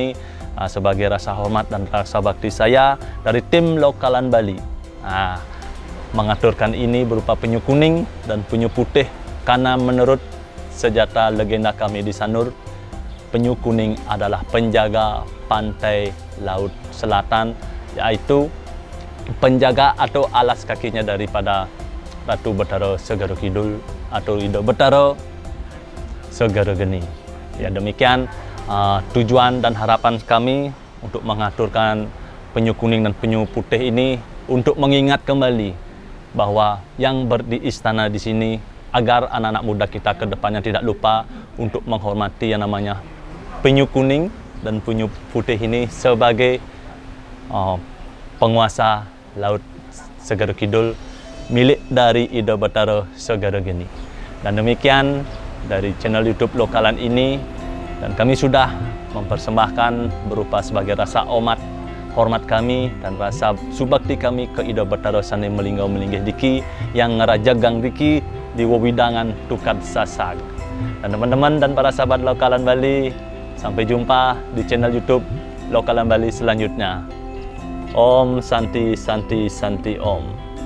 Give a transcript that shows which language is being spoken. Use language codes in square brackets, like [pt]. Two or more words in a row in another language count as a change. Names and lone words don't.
[id] Sebagai rasa hormat dan rasa bakti saya dari tim lokalan Bali mengaturkan ini berupa penyu kuning dan penyu putih karena menurut sejata legenda kami di Sanur, penyu kuning adalah penjaga pantai Laut Selatan, yaitu penjaga atau alas kakinya daripada Ratu Betara Segara Kidul atau Ida Betara Segara Geni. Ya, demikian tujuan dan harapan kami untuk mengaturkan penyu kuning dan penyu putih ini untuk mengingat kembali bahwa yang di istana di sini, agar anak-anak muda kita ke depannya tidak lupa untuk menghormati yang namanya penyu kuning dan penyu putih ini sebagai penguasa Laut Segara Kidul milik dari Ida Betara Segara Geni. Dan demikian dari channel YouTube Lokalan ini, dan kami sudah mempersembahkan berupa sebagai rasa hormat kami dan rasa subakti kami ke Ida Betara [ban] Sane Melinggau Melinggih Diki [id] yang [ban] ngerajagang Diki di wewidangan [id] Tukad Sasak. Dan teman-teman dan para sahabat Lokalan Bali, sampai jumpa di channel YouTube Lokalan Bali selanjutnya. [sa] Om Santi Santi Santi Om.